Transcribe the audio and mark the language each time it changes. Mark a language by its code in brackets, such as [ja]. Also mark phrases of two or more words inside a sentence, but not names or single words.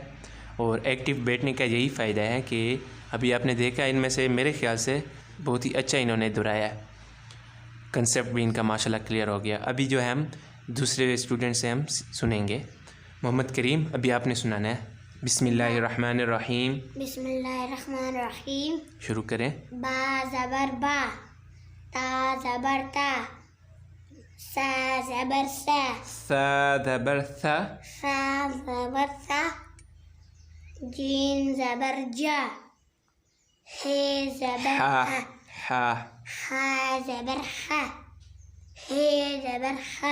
[ur] اور ایکٹیو بیٹھنے کا یہی فائدہ ہے کہ ابھی آپ نے دیکھا ان میں سے میرے خیال سے بہت ہی اچھا انہوں نے دہرایا ہے، کنسیپٹ بھی ان کا ماشاءاللہ کلیئر ہو گیا. ابھی جو ہے ہم دوسرے اسٹوڈنٹ سے ہم سنیں گے. محمد کریم ابھی آپ نے سنانا ہے. [ar] بسم اللہ الرحمن الرحیم. بسم اللہ الرحمن الرحیم. [ur] شروع کریں. با زبر با تا زبر تا سا زبر سا ثا زبر ثا سا زبر سا جیم زبر جا ہے زبر حا ہا حا. ہا زبر ہا ہے زبر ہا.